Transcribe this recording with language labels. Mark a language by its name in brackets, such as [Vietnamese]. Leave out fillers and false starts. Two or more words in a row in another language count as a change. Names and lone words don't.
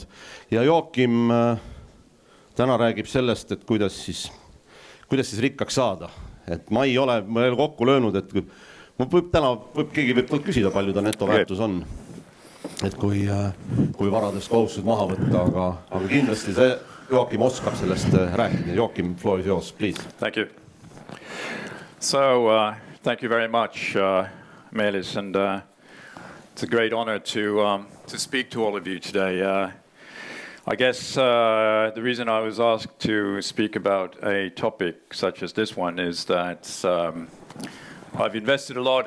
[Estonian] Ja Joakim täna räägib sellest, et kuidas siis rikkaks saada. Et ma ei ole kokku löönud, et keegi võib küsida, palju ta netoväärtus on. Et kui varadest kohustused maha võtta, aga kindlasti see Joakim oskab sellest rääkida. Joakim, [English] floor is yours, please. Thank you. So, thank you very much, Meelis, and it's a great honor to speak to all of you today. I guess the reason I was asked to speak about a topic such as this one is that I've invested a lot.